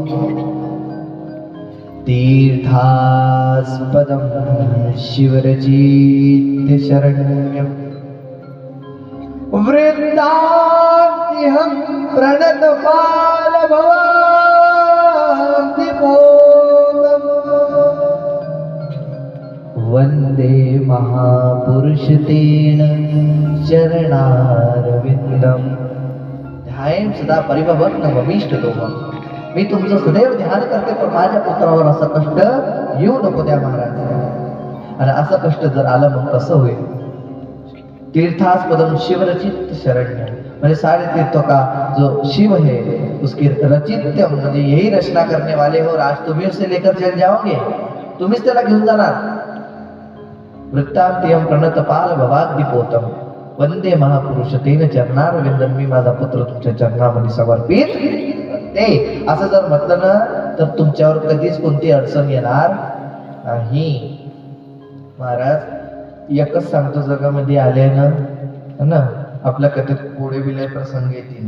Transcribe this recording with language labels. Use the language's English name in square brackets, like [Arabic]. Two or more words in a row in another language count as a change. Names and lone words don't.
[Sanskrit] तीर्थास्पदं शिवरचित्यशरण्यम् वृन्दाद्यहं प्रणतपालभवाब्धिपूर्णम् वन्दे महापुरुषतेन चरणारविन्दम् ध्यायं सदा परिभवग्नमभीष्टदोहम्. [Marathi] मी तुमचं सदैव ध्यान करते, पण माझ्या पुत्रावर असं कष्ट येऊ नको द्या महाराज. आणि असं कष्ट जर आलं मग कसं होईल? [Sanskrit] तीर्थास्पदम शिवरचित शरण्य, [Hindi] म्हणजे सारे तीर्थों का जो शिव है उसकी रचित्यम, म्हणजे यही रचना करने वाले हो. आज तुम्ही उसे लेकर चल जाओगे, [Marathi] तुम्हीच त्याला घेऊन जाणार. [Sanskrit] वृत्तांत्यम प्रणतपाल भवाग्निपोतम वंदे महापुरुष तेन चरणारविंदम. [Marathi] मी माझा पुत्र तुमच्या चरणामध्ये समर्पित करते. असं जर म्हटलं ना तर तुमच्यावर कधीच कोणती अडचण येणार नाही. महाराज एकच सांगतो, जगामध्ये आले ना आपल्या कथेत पुढे विलय प्रसंग येतील.